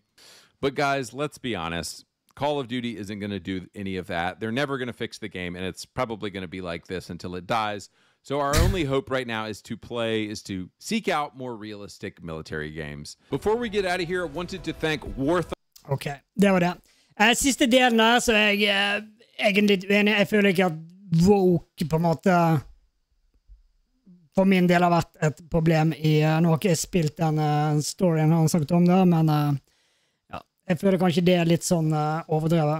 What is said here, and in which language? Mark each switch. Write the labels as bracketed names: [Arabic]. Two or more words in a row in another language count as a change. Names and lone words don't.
[English] But guys, let's be honest. Call of Duty isn't going to do any of that. They're never going to fix the game, and it's probably going to be like this until it dies. So our only hope right now is to seek out more realistic military games. Before we get out of here, I wanted to thank Warth. [Norwegian] Ok, det var det. Siste delen her, så er jeg egentlig litt uenig. Jeg føler ikke at woke på en måte for min del har vært et problem i, nå har ikke jeg spilt den storyen han har sagt om det, men ja, jeg føler kanskje det er litt sånn overdrevet.